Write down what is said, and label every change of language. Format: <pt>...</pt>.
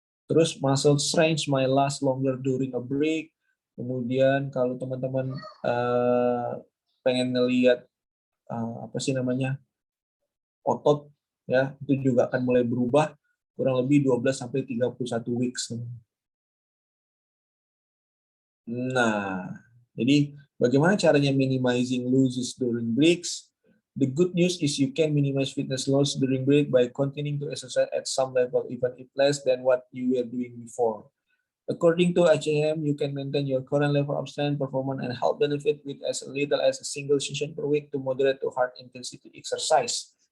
<id>Terus</id> <en>muscle strength may last longer during a break.</en> <id>Kemudian kalau teman-teman pengen ngelihat apa sih namanya, otot, ya, itu juga akan mulai berubah kurang lebih 12 sampai 31 weeks. Nah, jadi bagaimana caranya</id> <en>minimizing losses during breaks? The good news is you can minimize fitness loss during break by continuing to exercise at some level, even if less than what you were doing before. According to HAM, you can maintain your current level of strength, performance, and health benefit with as little as a single session per week to moderate to hard intensity exercise.</en>